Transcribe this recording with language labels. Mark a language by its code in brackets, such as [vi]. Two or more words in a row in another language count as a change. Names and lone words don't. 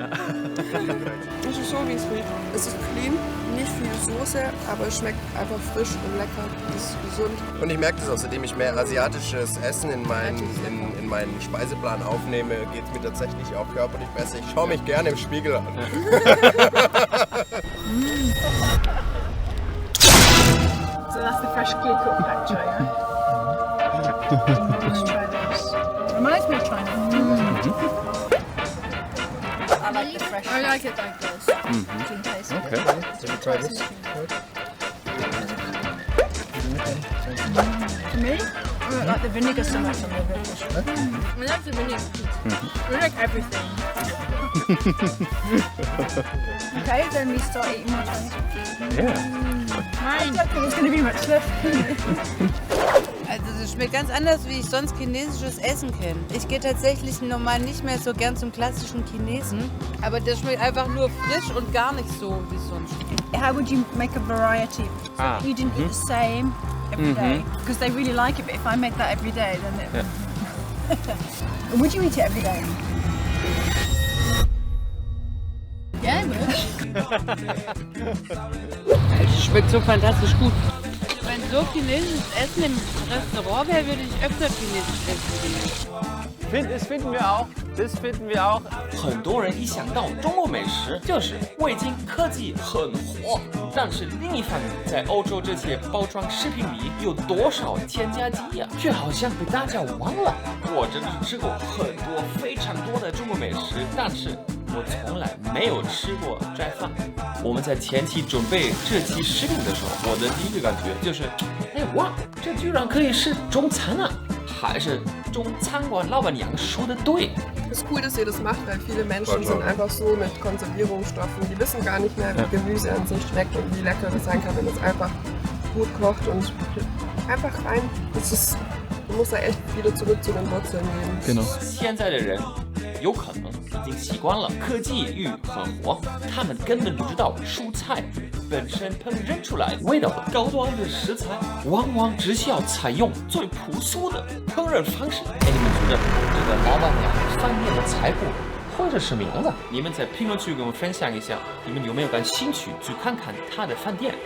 [de] Das ist so, wie es riecht. Es ist clean, nicht viel Soße, aber es schmeckt einfach frisch und lecker. Es ist gesund. Und ich merke das auch, seitdem ich mehr asiatisches Essen in meinen Speiseplan aufnehme, geht es mir tatsächlich auch körperlich besser. Ich schaue mich gerne im Spiegel an. [en] So that's the freshly cooked bacchio, yeah? Let's try this. Reminds me of China. I like the fresh. I like it like this. Okay. So you try this? To me, I don't like the vinegar so much on the fish. I like the vinegar. I like everything. Okay, then we start eating more Chinese food. Yeah. I don't think there's going to be much left. [de] Also das schmeckt ganz anders, wie ich sonst chinesisches Essen kenne. Ich gehe tatsächlich normal nicht mehr so gern zum klassischen Chinesen. Aber der schmeckt einfach nur frisch und gar nicht so wie sonst. [en] How would you make a variety? So you didn't eat the same every day because they really like it. But if I make that every day, then it. Would you eat it every day? Yeah, I would. [de] Es schmeckt so fantastisch gut. Wenn so chinesisches Essen im Restaurant wäre, würde ich öfter chinesisch essen gehen. Das finden wir auch. [zh] 很多人一想到中国美食，就是味精科技很火。但是另一方面，在欧洲这些包装食品里有多少添加剂呀？却好像被大家忘了。我真的是吃过很多非常多的中国美食，但是我从来没有吃过斋饭。我们在前期准备这期食品的时候，我的第一个感觉就是，哎哇，这居然可以是中餐啊！还是中餐馆老板娘说的对， [de] Es ist cool, dass ihr das macht, weil viele Menschen sind einfach so mit Konservierungsstoffen, die wissen gar nicht mehr, wie Gemüse an sich schmeckt und wie lecker das sein kann, wenn es einfach gut kocht und einfach rein. Du musst da echt wieder zurück zu den Wurzeln gehen. Genau. [zh] 现在的人有可能已经习惯了科技与狠活，他们根本不知道蔬菜本身烹饪出来味道的高端的食材，往往只需要采用最朴素的烹饪方式。哎，你们觉得这个老板娘饭店的菜谱或者是名字，你们在评论区给我们分享一下，你们有没有感兴趣去看看他的饭店？